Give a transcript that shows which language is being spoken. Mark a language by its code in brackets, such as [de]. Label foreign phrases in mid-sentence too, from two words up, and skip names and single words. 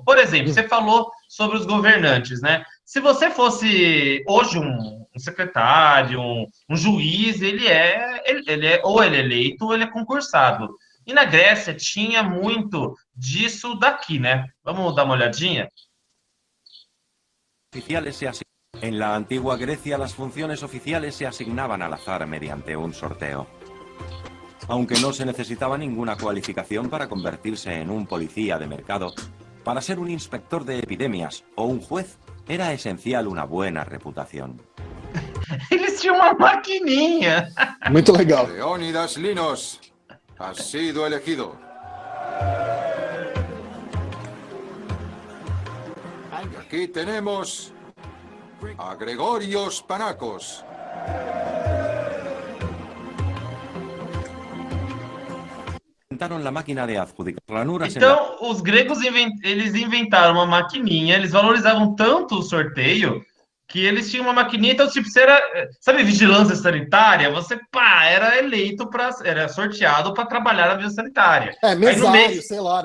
[pt] Por exemplo, você falou sobre os governantes, né? Se você fosse hoje um secretário, um juiz, ele é ou ele é eleito ou ele é concursado. E na Grécia tinha muito disso daqui, né? Vamos dar uma olhadinha? [es] En la antigua Grecia, las funciones oficiales se asignaban al azar mediante un sorteo. Aunque no se necesitaba ninguna cualificación para convertirse en un policía de mercado, para ser un inspector de epidemias o un juez, era esencial una buena reputación. [pt] Eles tinham uma maquininha. Muito legal. [es] Leónidas Linos, has sido elegido. Y aquí tenemos a Gregorios Panacos. Inventaron la máquina de adjudicar ranuras. [pt] Então, os gregos eles inventaram uma maquininha, eles valorizavam tanto o sorteio que eles tinham uma maquininha, então, tipo, você era, sabe, vigilância sanitária? Você, era eleito era sorteado para trabalhar na vigilância sanitária. Mesário, sei lá, né?